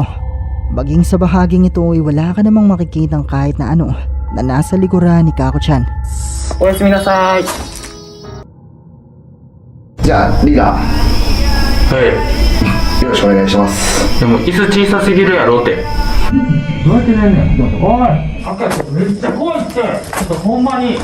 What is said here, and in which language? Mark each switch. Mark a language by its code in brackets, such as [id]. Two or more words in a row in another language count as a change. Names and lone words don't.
[tl] Maging sa bahaging ito ay wala ka namang makikitang kahit na ano na nasa likuran ni Kako-chan. [ja] おやすみなさい。じゃあ、リーダはい。ー、よろしくお願いします。でも椅子小さすぎるやろって。どうやって寝んねん。おい、さっきからめっちゃ怖いって。ちょっとほんまに。